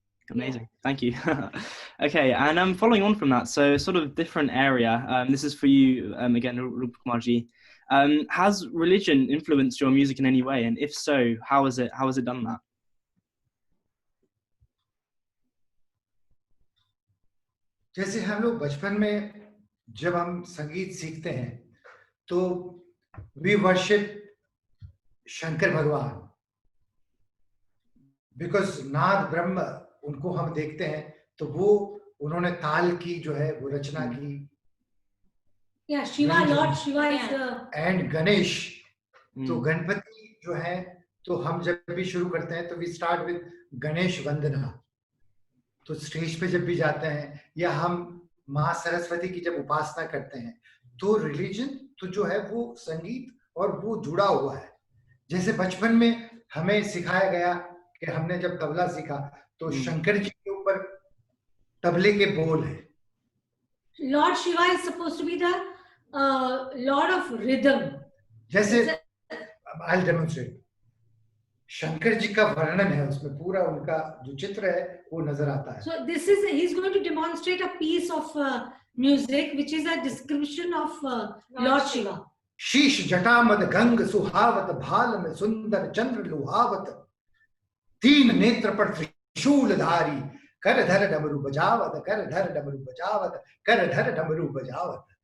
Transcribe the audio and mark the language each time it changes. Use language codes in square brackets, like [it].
[en] amazing, yeah. thank you. Okay, and following on from that, so sort of different area. This is for you again, Rupa Kumarji. Has religion influenced your music in any way, and if so, how has it done that? [hi] जैसे हम लोग बचपन में जब हम संगीत सीखते हैं तो [en] we worship [hi] शंकर भगवान, because नाद ब्रह्म उनको हम देखते हैं तो वो उन्होंने ताल की जो है वो रचना की. [en] Yeah, Shiva, Lord Shiva is the. [hi] And Ganesh, तो गणपति जो है तो हम जब भी शुरू करते हैं तो [en] we start with [hi] गणेश वंदना. तो स्टेज पे जब भी जाते हैं या हम माँ सरस्वती की जब उपासना करते हैं तो रिलीजन तो जो है वो संगीत और वो जुड़ा हुआ है. जैसे बचपन में हमें सिखाया गया कि हमने जब तबला सीखा तो शंकर जी के ऊपर तबले के बोल है. [en] Lord Shiva is supposed to be the Lord of rhythm. [hi] जैसे [en] I'll demonstrate. [hi] शंकर जी का वर्णन है उसमें, पूरा उनका जो चित्र है वो नजर आता है. [en] So he's going to demonstrate a piece of music which is a description of Lord Shiva. [hi] शीश जटामद गंग सुहावत भाल में सुंदर चंद्र लुहावत तीन नेत्र पर त्रिशूलधारी कर धर डमरू बजावत कर धर डमरू बजावत कर धर डमरू बजावत.